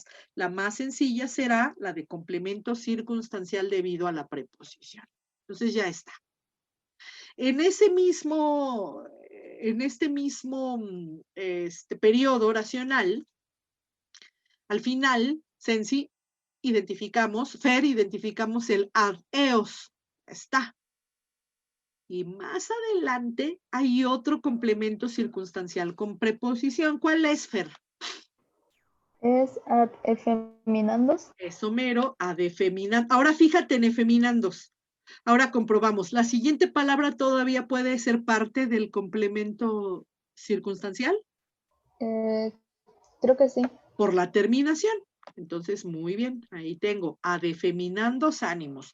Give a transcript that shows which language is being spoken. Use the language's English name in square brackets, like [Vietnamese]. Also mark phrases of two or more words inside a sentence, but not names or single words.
[Spanish] La más sencilla será la de complemento circunstancial debido a la preposición. Entonces ya está. En este mismo periodo oracional, al final, Sensi, Fer, identificamos el [Latin] ad eos. [Spanish] Está. Y más adelante hay otro complemento circunstancial con preposición. ¿Cuál es, Fer? [Latin] Es ad efeminandos. [Spanish] Es Homero, [Latin] ad efeminandos. [Spanish] Ahora fíjate en efeminandos. Ahora comprobamos. La siguiente palabra todavía puede ser parte del complemento circunstancial? Creo que sí. Por la terminación. Entonces, muy bien, ahí tengo [Latin] ad efeminandos ánimos.